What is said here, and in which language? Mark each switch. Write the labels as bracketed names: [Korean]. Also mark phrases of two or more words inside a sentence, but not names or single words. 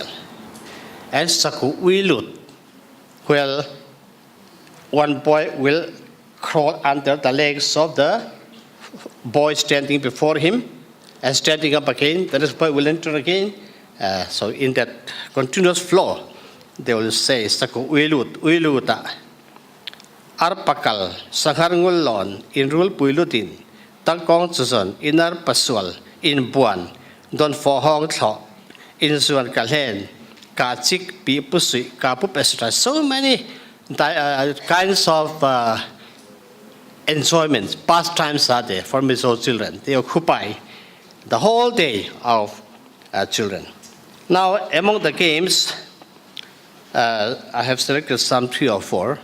[English] And Saku Wilut, where one boy will crawl under the legs of the boy standing before him and standing up again. The next boy will enter again. So in that continuous flow, they will say, Saku Wilut, Wiluta, Arpakal, Sanghar Ngulon, in Rul Puilutin, Tangkong Susan, Inar Pasual, in Buan, Don For Hong Tho, in Suan Kalhen, Kachik, Pi Pusui, Kapup, etc. So many kinds of enjoyments, pastimes are there for Mizo children. They occupy the whole day of children. Now, among the games, I have selected some 3 or 4.